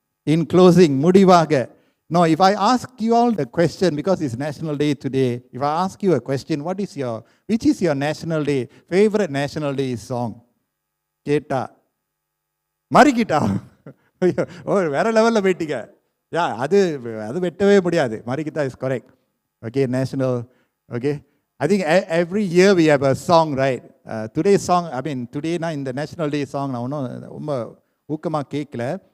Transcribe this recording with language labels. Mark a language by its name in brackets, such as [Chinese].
[English] in closing, [Tamil] முடிவாக, [English] no, if I ask you all the question, because it's National Day today, if I ask you a question, which is your National Day, favorite National Day song? [Tamil] கேட்டா மறிக்கிட்டா, ஓ வேற லெவலில் போயிட்டீங்க. யா, அது வெட்டவே முடியாது. மறிக்கிட்டா [English] Is correct. [Tamil] Okay, national. [English] Okay, I think every year we have a song, right? Today's song, today [Tamil] நான் இந்த national டே song நான் ஒன்றும் ரொம்ப ஊக்கமாக கேட்கல.